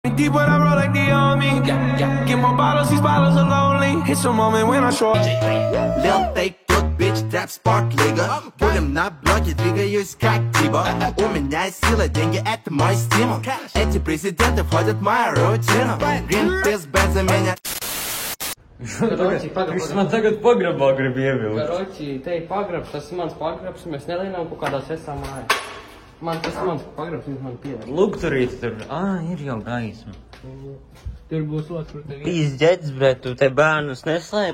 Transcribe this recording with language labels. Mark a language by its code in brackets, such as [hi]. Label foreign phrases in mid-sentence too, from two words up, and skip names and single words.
[en] Deep when I roll like the army. Get more bottles, these bottles are lonely. It's a moment when I show up. Lil fake good bitch, trap spark лига. [ru] Будем на блоке, двигаюсь как Тибо. У меня сила, деньги это мой стимул. Эти президенты входят в мою рутину. Greenpeace без меня. [lv] Viņš man tagad pagrabā grib ievilkt. Karoči, te ir pagrabs, tas ir mans pagrabs, mēs nelienām kaut kādā sesā mājā. Tas ir mans pagrabs, viņš man piedara. Lūk, turīt tur. Ir jau gaisma. Tur būs otrs, kur tev ir. Izģēdz, bet tu te bērnus neslēp?